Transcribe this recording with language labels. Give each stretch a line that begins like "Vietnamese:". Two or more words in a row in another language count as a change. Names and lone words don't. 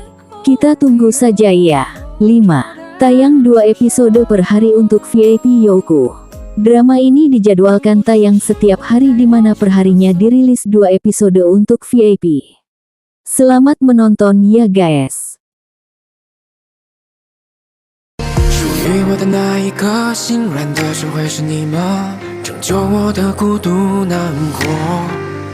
Indonesian: Kita tunggu saja ya. 5. Tayang 2 episode per hari untuk VIP Youku. Drama ini dijadwalkan tayang setiap hari di mana perharinya dirilis 2 episode untuk VIP. Selamat menonton ya guys.
Chinese: 属于我的那一颗心软的是会是你吗？拯救我的孤独难过。